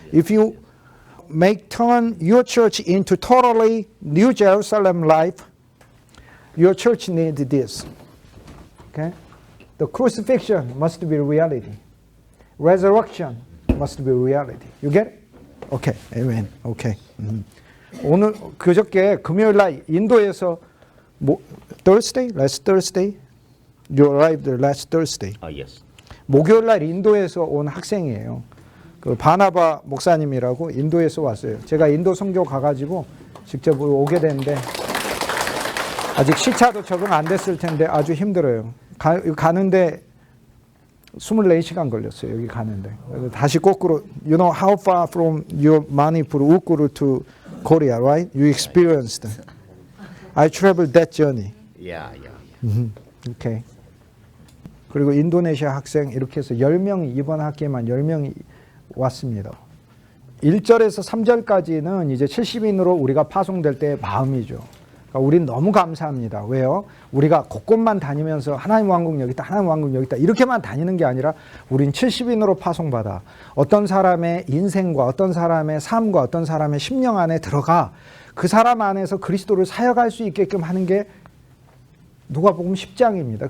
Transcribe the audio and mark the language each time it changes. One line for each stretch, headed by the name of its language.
English: If you turn your church into totally New Jerusalem life, your church needs this. Okay? The crucifixion must be reality. Resurrection must be reality. You get it? Okay. Amen. Okay.
Korean: 오늘 그저께 금요일 날 인도에서
English: Thursday? Last Thursday? You arrived last Thursday. Yes.
Korean: 목요일 날 인도에서 온 학생이에요. 그 바나바 목사님이라고 인도에서 왔어요. 제가 인도 선교 가가지고 직접 오게 됐는데 아직 시차도 적응 안 됐을 텐데 아주 힘들어요. 가는데 24시간 걸렸어요. 여기 가는데. 다시 거꾸로,
English: you know how far from your Manipur, Ukuru to Korea, right? You experienced. I traveled that journey. Yeah. Okay.
Korean: 그리고 인도네시아 학생 이렇게 해서 10명이, 이번 학기에만 10명이 왔습니다. 1절에서 3절까지는 이제 70인으로 우리가 파송될 때의 마음이죠. 그러니까 우린 너무 감사합니다. 왜요? 우리가 곳곳만 다니면서 하나님 왕국 여기 있다, 하나님 왕국 여기 있다 이렇게만 다니는 게 아니라 우린 70인으로 파송받아 어떤 사람의 인생과 어떤 사람의 삶과 어떤 사람의 심령 안에 들어가 그 사람 안에서 그리스도를 사역할 수 있게끔 하는 게 누가복음 10장입니다.